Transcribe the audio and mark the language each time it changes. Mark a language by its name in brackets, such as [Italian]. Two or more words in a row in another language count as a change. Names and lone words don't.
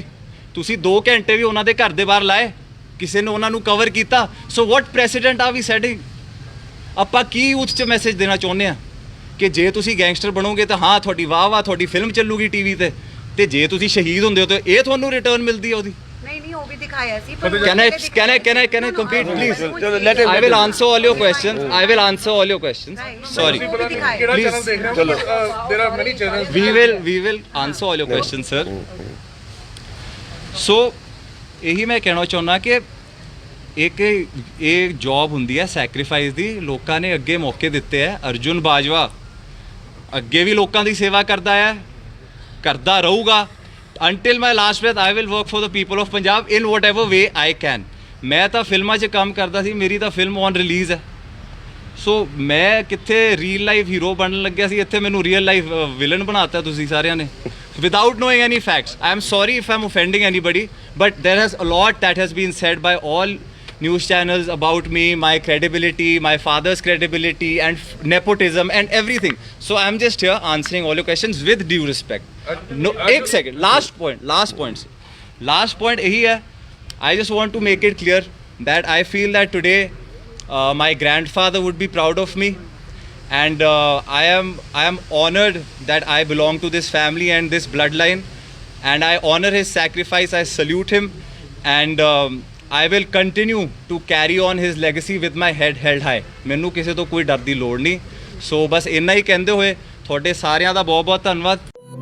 [Punjabi] ਤੁਸੀਂ 2 ਘੰਟੇ ਵੀ ਉਹਨਾਂ ਦੇ ਘਰ ਦੇ ਬਾਹਰ ਲਾਏ? ਕਿਸੇ ਨੇ ਉਹਨਾਂ ਨੂੰ ਕਵਰ ਕੀਤਾ? [English] so what precedent are we setting? [Punjabi] ਆਪਾਂ ਕੀ ਉਸ 'ਚ ਮੈਸੇਜ ਦੇਣਾ ਚਾਹੁੰਦੇ ਆ ਕਿ ਜੇ ਤੁਸੀਂ ਗੈਂਗਸਟਰ ਬਣੋਗੇ ਤਾਂ ਹਾਂ ਤੁਹਾਡੀ ਵਾਹ ਤੁਹਾਡੀ ਫਿਲਮ ਚੱਲੂਗੀ TV ਤੇ, ਤੇ ਜੇ ਤੁਸੀਂ ਸ਼ਹੀਦ ਹੁੰਦੇ ਹੋ ਤੇ ਇਹ ਤੁਹਾਨੂੰ ਰਿਟਰਨ ਮਿਲਦੀ ਹੈ ਉਹਦੀ। ਨਹੀਂ ਨਹੀਂ ਉਹ ਵੀ ਦਿਖਾਇਆ ਸੀ [English] Can I complete, please? ਚਲੋ let him I will answer all your questions. I will answer all your questions. Sorry. [Punjabi] ਕਿਹੜਾ ਚੈਨਲ ਦੇਖ ਰਹੇ ਹੋ? ਚਲੋ। [English] there are many channels. We will answer all your questions, sir. [Punjabi] ਸੋ ਇਹੀ ਮੈਂ ਕਹਿਣਾ ਚਾਹੁੰਦਾ ਕਿ ਇੱਕ ਇਹ ਜੌਬ ਹੁੰਦੀ ਹੈ ਸੈਕਰੀਫਾਈਸ ਦੀ। ਲੋਕਾਂ ਨੇ ਅੱਗੇ ਮੌਕੇ ਦਿੱਤੇ ਹੈ। ਅਰਜੁਨ ਬਾਜਵਾ ਅੱਗੇ ਵੀ ਲੋਕਾਂ ਦੀ ਸੇਵਾ ਕਰਦਾ ਹੈ, ਕਰਦਾ ਰਹੂਗਾ। [English] until my last breath I will work for the people of Punjab in whatever way I can. [Punjabi] ਮੈਂ ਤਾਂ ਫਿਲਮਾਂ 'ਚ ਕੰਮ ਕਰਦਾ ਸੀ, ਮੇਰੀ ਤਾਂ ਫਿਲਮ [English] on release [Punjabi] ਹੈ। ਸੋ ਮੈਂ ਕਿੱਥੇ [English] real life hero [Punjabi] ਬਣਨ ਲੱਗਿਆ ਸੀ, ਇੱਥੇ ਮੈਨੂੰ [English] real life villain [Punjabi] ਬਣਾਤਾ ਤੁਸੀਂ ਸਾਰਿਆਂ ਨੇ [English] without knowing any facts. I am sorry if I am offending anybody, but there has a lot that has been said by all news channels about me, my credibility, my father's credibility and nepotism and everything. So I am just here answering all your questions with due respect. No, एक second, last point [Hindi] यही है। [English] I just want to make it clear that I feel that today my grandfather would be proud of me, and I am honored that I belong to this family and this bloodline, and I honor his sacrifice. I salute him, and I will continue to carry on his legacy with my head held high. [Punjabi] ਮੈਨੂੰ ਕਿਸੇ ਤੋਂ ਕੋਈ ਡਰ ਦੀ ਲੋੜ ਨਹੀਂ। ਸੋ ਬਸ ਇੰਨਾ ਹੀ ਕਹਿੰਦੇ ਹੋਏ ਤੁਹਾਡੇ ਸਾਰਿਆਂ ਦਾ ਬਹੁਤ ਬਹੁਤ ਧੰਨਵਾਦ।